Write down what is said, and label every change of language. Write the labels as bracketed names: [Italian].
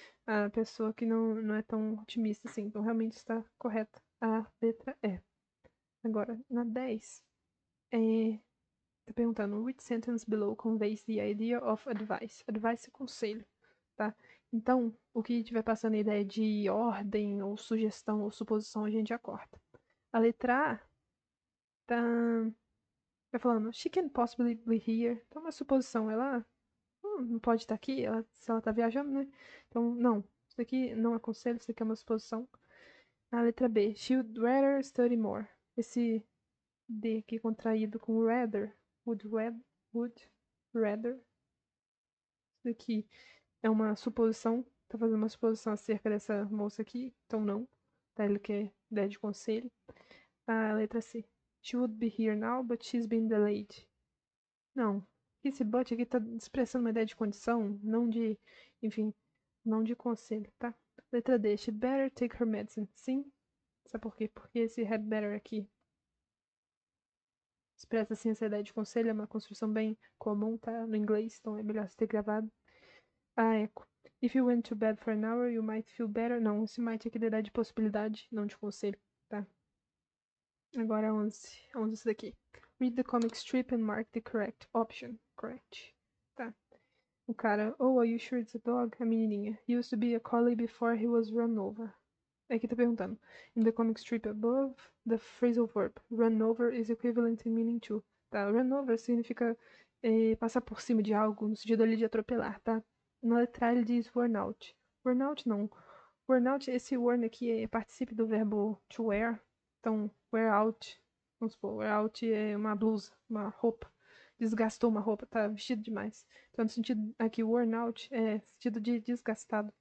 [Portuguese] A pessoa que não é tão otimista assim. Então, realmente está correta a letra E. Agora, na 10, tá perguntando [English] which sentence below conveys the idea of advice. [Portuguese] Advice é conselho, tá? Então, o que tiver passando a ideia de ordem, ou sugestão, ou suposição, a gente já corta. A letra A tá falando, [English] she can possibly be here. [Portuguese] Então, uma suposição, ela não pode estar aqui, se ela tá viajando, né? Então, não. Isso aqui não é conselho, isso aqui é uma suposição. A letra B, [English] she would rather study more. [Portuguese] Esse D aqui contraído com rather, would rather. Isso aqui é uma suposição, tá fazendo uma suposição acerca dessa moça aqui, então não. Tá, ele quer ideia de conselho. A letra C. [English] She would be here now, but she's been delayed. [Portuguese] Não. Esse but aqui tá expressando uma ideia de condição, não de, enfim, não de conselho, tá? Letra D, [English] she better take her medicine. [Portuguese] Sim. Sabe por quê? Porque esse had better aqui expressa assim essa ideia de conselho, é uma construção bem comum, tá? No inglês, então é melhor você ter gravado. A eco. [English] If you went to bed for an hour, you might feel better. [Portuguese] Não, esse might aqui é ideia de possibilidade, não de conselho, tá? Agora 11. 11 esse daqui. [English] Read the comic strip and mark the correct option. Correct. Tá. [Portuguese] O cara, [English] oh, are you sure it's a dog? [Portuguese] A menininha. [English] He used to be a collie before he was run over. [Portuguese] Aqui tá perguntando. [English] In the comic strip above, the phrasal verb run over is equivalent in meaning to. [Portuguese] Tá? Run over significa passar por cima de algo, no sentido ali de atropelar, tá? Na letra ele diz worn out. Worn out não. Worn out, esse worn aqui é participe do verbo to wear. Então, wear out. Vamos supor, wear out é uma blusa, uma roupa. Desgastou uma roupa, tá vestido demais. Então, no sentido aqui, worn out é sentido de desgastado.